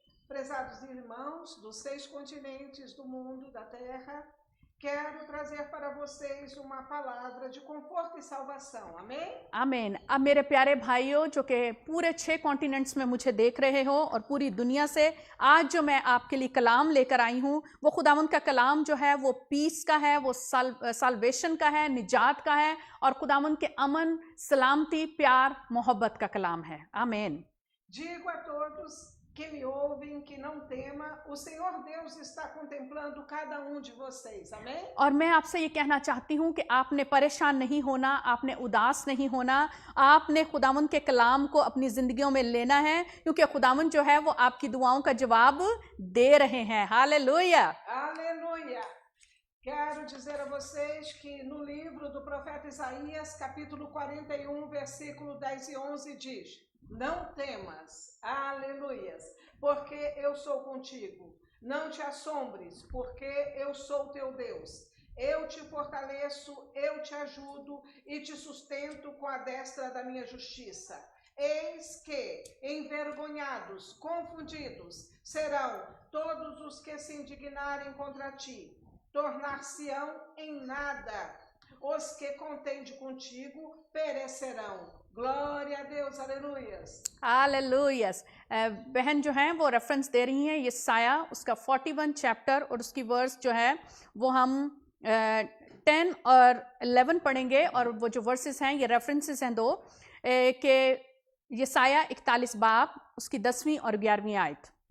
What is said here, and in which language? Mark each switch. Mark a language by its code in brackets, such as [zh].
[pt] Prezados irmãos dos 6 continentes do mundo, da terra, quero trazer para vocês uma palavra de conforto e salvação. Amém? [hi] आमीन। अब मेरे प्यारे भाइयों जो कि पूरे 6 कॉन्टिनेंट्स में मुझे देख रहे हो और पूरी दुनिया से, आज जो मैं आपके लिए कलाम लेकर आई हूँ वो खुदावंद का कलाम जो है वो पीस का है, वो साल्वेशन का है, निजात का है और खुदावंद के अमन, सलामती, प्यार, मोहब्बत का कलाम है। आमीन। [pt] Digo a todos que me ouvem, que não tema, o Senhor Deus está contemplando cada um de vocês, amém? [hi] और मैं आपसे ये कहना चाहती हूँ कि आपने परेशान नहीं होना, आपने उदास नहीं होना, आपने खुदावंद के कलाम को अपनी जिंदगियों में लेना है, क्योंकि खुदावंद जो है वो आपकी दुआओं का जवाब दे रहे हैं। Hallelujah. [pt] Aleluia! Quero dizer a vocês que no livro do profeta Isaías, capítulo 41, versículo 10 e 11 diz: Não temas, aleluias, porque eu sou contigo. Não te assombres, porque eu sou teu Deus. Eu te fortaleço, eu te ajudo e te sustento com a destra da minha justiça. Eis que, envergonhados, confundidos, serão todos os que se indignarem contra ti. Tornar-se-ão em nada. Os que contendem contigo perecerão. Glória a Deus, aleluias. [hi] हालेलुयास। बहन जो है वो reference दे रही हैं यशाया उसका 41 chapter और उसकी वर्स जो है वो हम 10 और 11 पढ़ेंगे। और वो जो वर्सेस हैं ये रेफरेंसेस हैं दो, कि यशाया 41 बाब उसकी 10वीं और 11वीं आयत।